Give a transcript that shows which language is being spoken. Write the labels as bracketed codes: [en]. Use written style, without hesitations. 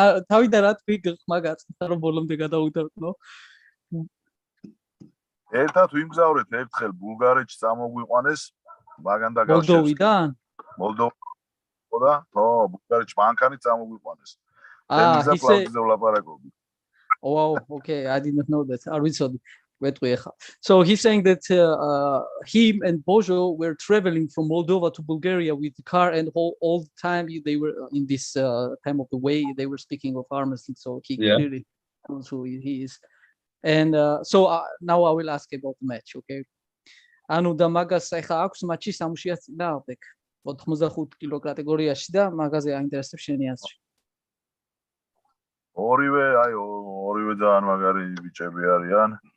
[ka] თავიდან რა თქვი ხმა გაწყდა რომ ბოლომდე გადაუდარდნო? ერთად ვიმგზავრეთ ერთხელ ბულგარეთში წამოგვიყვანეს მაგან და მოლდოვიდან? მოლდოვა ხო, ბულგარეთში მანქანით წამოგვიყვანეს. [en] He said, [ka] კლავზე ვლაპარაკობდი. [en] oh, wow, okay, I didn't know that. I recently. So he's saying that him and Bojo were traveling from Moldova to Bulgaria with the car, and all the time they were in this time of the way they were speaking of arms. So he clearly knows who he is. And so now I will ask about the match, okay? [ka] ანუ და მაგას ახლა აქვს მატჩი სამუშიას წინააღმდეგ 85 კილო კატეგორიაში და მაგაზე აინტერესებს შენი აზრი. ორივე ძალიან მაგარი ბიჭები არიან.